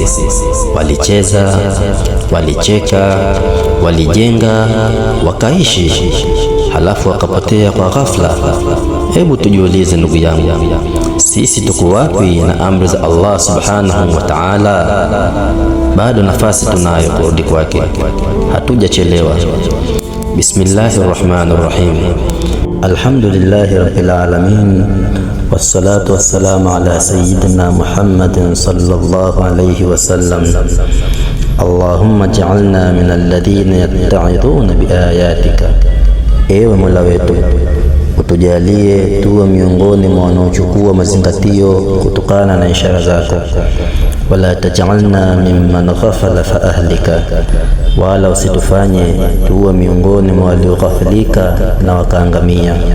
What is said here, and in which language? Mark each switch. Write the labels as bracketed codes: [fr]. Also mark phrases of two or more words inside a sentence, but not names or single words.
[sw] Walicheza, walicheka, walijenga, wakaishi, halafu wakapotea kwa ghafla. Hebu tujiulize ndugu yangu, sisi tuko wapi na amri za Allah [ar] سبحانه وتعالى? [sw] Bado nafasi tunayo kurudi kwake, hatujachelewa. [ar] بسم الله الرحمن الرحيم. الحمد لله رب العالمين، والصلاة والسلام على سيدنا محمد صلى الله عليه وسلم. اللهم اجعلنا من الذين يتعظون بآياتك, [sw] ewe Mola wetu utujalie tuwe miongoni mwa wanaochukua mazingatio kutokana na ishara zako. [ar] ولا تجعلنا ممن غفل فأهلك, [sw] wala usitufanye tuwe miongoni mwa walioghafilika na wakaangamia.